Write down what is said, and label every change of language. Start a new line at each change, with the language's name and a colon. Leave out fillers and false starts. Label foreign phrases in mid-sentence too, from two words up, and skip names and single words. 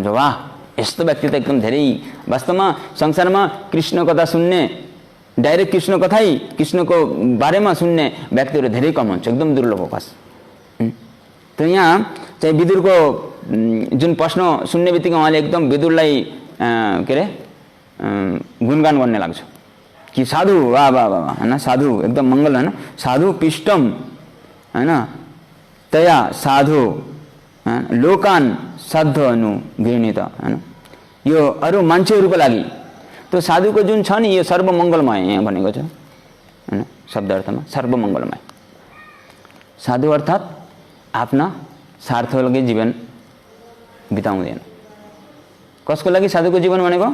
Nepali: वाह, यस्तो व्यक्ति त एकदम धेरै वास्तवमा संसारमा कृष्ण कथा सुन्ने, डाइरेक्ट कृष्ण कथै कृष्णको बारेमा सुन्ने व्यक्तिहरू धेरै कम हुन्छ, एकदम दुर्लभ हो बस। त यहाँ चाहिँ विदुरको जुन प्रश्न सुन्ने बित्तिकै उहाँले एकदम विदुरलाई के अरे गुणगान गर्ने लाग्छ कि साधु, वाह वाह वाह होइन, साधु एकदम मङ्गल होइन, साधु पिष्टम होइन
Sanskrit: तया साधु लोकान साध्य अनु गृणीत
Nepali: होइन, यो अरू मान्छेहरूको लागि त्यो साधुको जुन छ नि यो सर्वमङ्गलमय यहाँ भनेको छ होइन, शब्द अर्थमा सर्वमङ्गलमय। साधु अर्थात् आफ्ना स्वार्थको लागि जीवन बिताउँदैन। कसको लागि साधुको जीवन भनेको?